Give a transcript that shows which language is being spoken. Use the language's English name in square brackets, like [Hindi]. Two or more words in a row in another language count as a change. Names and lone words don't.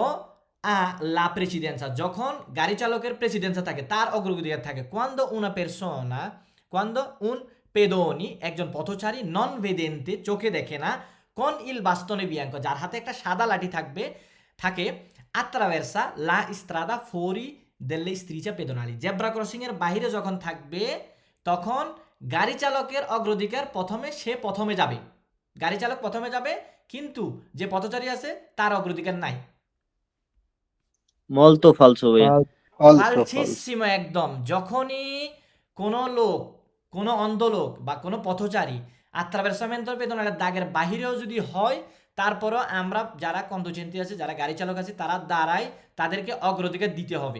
[Italian] a la precedenza, [Bangla] যখন গাড়ি চালকের প্রেসিডেন্সা থাকে, তার অগ্রগতিকার থাকে, [Italian] quando una persona quando un pedone, [Bangla] একজন পথচারী, [Italian] non vedente, [Bangla] চোখে দেখে না, [Italian] con il bastone bianco, [Bangla] যার হাতে একটা সাদা লাঠি থাকে, [Italian] attraversa la strada fuori delle strisce pedonali [English] zebra crossing [Bangla] এর বাইরে যখন থাকবে তখন গাড়ি চালকের অগ্রাধিকার সে প্রথমে যাবে, গাড়ি চালক প্রথমে যাবে, কিন্তু যে পথচারী আছে তার অগ্রাধিকার নাই। [Italian] molto falso ভাইয়া। [Bangla] ফালসিসিমো একদম। যখনই কোনো লোক, কোনো অন্ধ লোক বা কোনো পথচারী [Italian] attraversamento pedonale [Bangla] দাগের বাহিরেও যদি হয়, তারপরও আমরা যারা কন্দুচেন্তি আছে, যারা গাড়ি চালক আছে, তারা দাঁড়ায়, তাদেরকে অগ্রাধিকার দিতে হবে।